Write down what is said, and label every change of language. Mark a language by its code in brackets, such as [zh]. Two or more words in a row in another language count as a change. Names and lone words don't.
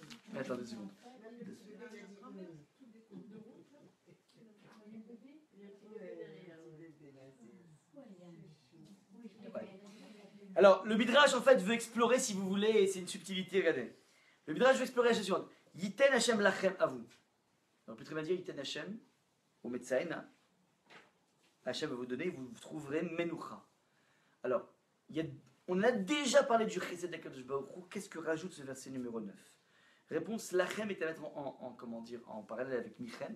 [fr] Attendez 2 secondes. Même le petit bébé, il a dit non. Alors, le Midrash, en fait, veut explorer, si vous voulez, et c'est une subtilité, regardez. Le Midrash veut explorer la chose suivante. [he] יתן השם לכם [fr] à vous. On peut très bien dire [he] יתן השם, ומצאן. [fr] Hashem va vous donner, vous trouverez Menoucha. Alors, on a déjà parlé du Chesed d'Akadosh Baruch Hu. Qu'est-ce que rajoute ce verset numéro 9? Réponse, lachem est à mettre en parallèle avec Michem.